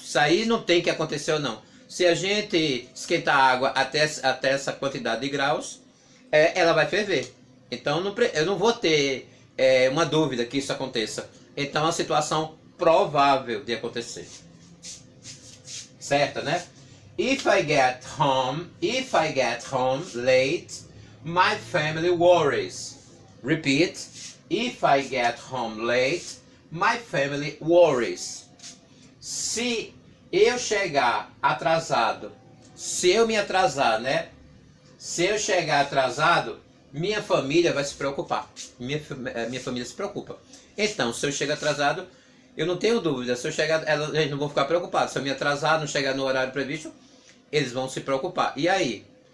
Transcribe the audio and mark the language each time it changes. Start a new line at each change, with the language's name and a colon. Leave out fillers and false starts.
Portuguese: Isso aí não tem que acontecer ou não. Se a gente esquentar a água até essa quantidade de graus, ela vai ferver. Então eu não vou ter uma dúvida que isso aconteça. Então é uma situação provável de acontecer. Certo, né?
English: If I get home late, my family worries. Repeat. If I get home late, my family worries.
Portuguese: Se eu chegar atrasado, se eu me atrasar, né? Se eu chegar atrasado, minha família vai se preocupar. Minha família se preocupa. Então, se eu chegar atrasado, eu não tenho dúvida. Se eu chegar, eles não vão ficar preocupados. Se eu me atrasar, não chegar no horário previsto, eles vão se preocupar. E aí?